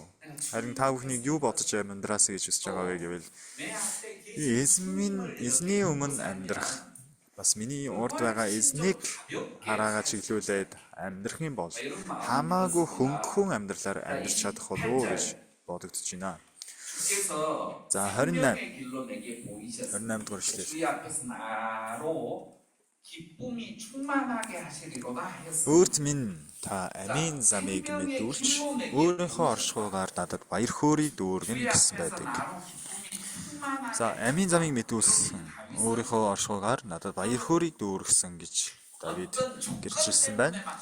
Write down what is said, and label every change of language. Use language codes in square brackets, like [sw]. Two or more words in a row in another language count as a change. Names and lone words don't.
[mn] Харин та бүхнийг юу бодож амьдраасаа гэж хүсэж байгаа вэ гэвэл эзний өмнө амьдрах бас миний урд байгаа эзнийг хараагаа чиглүүлээд амьдрах юм бол хамаагүй хөнгөн амьдралаар амьдрч чадах болов уу гэж бодогдож байна. [ko] 주께서 자, 생명의 길로 내게 보이셔서 [mn] 28 дугаар эшлэл. [ko] 주의 앞에서 나로 기쁨이 충만하게 하시리로다 하였습니다. [mn] Өөрт минь та амийн замыг мэдүүлж өөрийнхөө оршихуйгаар надад баяр хөөргийг дүүргэн гэсэн байдаг. За, амийн замыг мэдүүлсэн өөрийнхөө оршихуйгаар надад баяр хөөргийг дүүргэсэн гэж Давид гэрчилсэн байна.